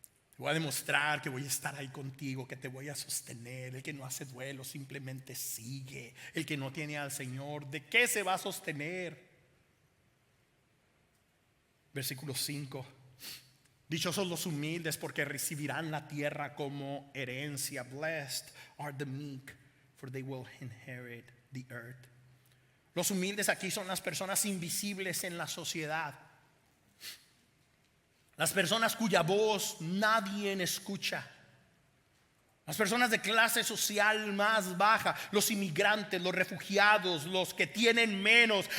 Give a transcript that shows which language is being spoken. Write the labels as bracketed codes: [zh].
[es] Te voy a demostrar que voy a estar ahí contigo, que te voy a sostener. El que no hace duelo simplemente sigue. El que no tiene al Señor, ¿de qué se va a sostener? Versículo 5. Dichosos los humildes, porque recibirán la tierra como herencia. [en] Blessed are the meek, for they will inherit the earth. [es] Los humildes aquí son las personas invisibles en la sociedad. Las personas cuya voz nadie escucha. Las personas de clase social más baja, los inmigrantes, los refugiados, los que tienen menos.